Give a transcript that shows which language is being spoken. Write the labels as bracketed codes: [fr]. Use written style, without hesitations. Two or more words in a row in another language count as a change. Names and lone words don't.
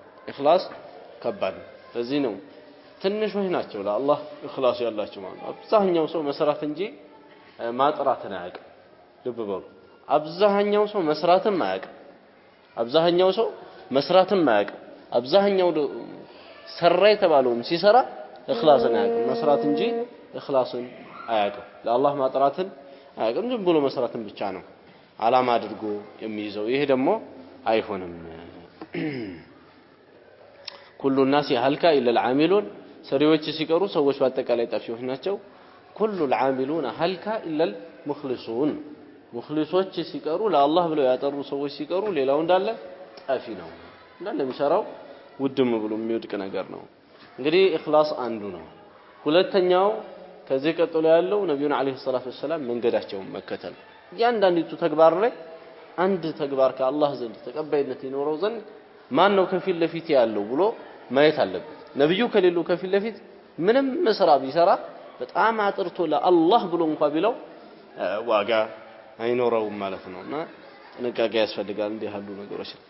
[am] ለዚህ ነው ትንሾች ናቸው ለአላህ ኢኽላስ ያላቸው ማለት አብዛኛው ሰው መስራት እንጂ ማጥራትን አያውቅም ልብ በሉ አብዛኛው ሰው መስራትን አያውቅም አብዛኛው ሰራ የተባለውም ሲሰራ ኢኽላስን አያውቅም መስራት እንጂ ኢኽላስን አያውቅም ለአላህ ማጥራትን አያውቅም ዝም ብሎ መስራትን ብቻ ነው አላማ አድርጎ የሚይዘው ይሄ ደግሞ አይሆንም [ar] كل الناس هلك الا العاملون [am] ሰሪዎች ሲቀሩ ሰዎች በአጠቃላይ ጠፊዎች ናቸው [ar] كل العاملون هلك الا المخلصون [am] ሙኽሊሶች ሲቀሩ ለአላህ ብለው ያጠሩ ሰዎች ሲቀሩ ሌላው እንዳለ ጠፊ ነው እንዳለ የሚሰራው ውድም ብሎ የሚወድቅ ነገር ነው እንግዲህ ኢኽላስ አንዱ ነው ሁለተኛው ከዚህ ቀጥሎ ያለው ነብዩን [ar] عليه الصلاة والسلام [am] መንገዳቸውን መከተል ያንዳንዲቱ ተግባር ላይ አንድ ተግባር ከአላህ ዘንድ ተቀባይነት ይኖረው ዘንድ ማን ነው ከፊት ለፊት ያለው ብሎ ማየት አለበት ነብዩ ከሌሉ ከፊት ለፊት ምንም መስራ ቢሰራ በጣም አጥርቶ ለአላህ ብሎ እንኳን ቢለው ዋጋ አይኖረውም ማለት ነውና ጥንቃቄ ያስፈልጋል እንዲህ ያሉ ነገሮች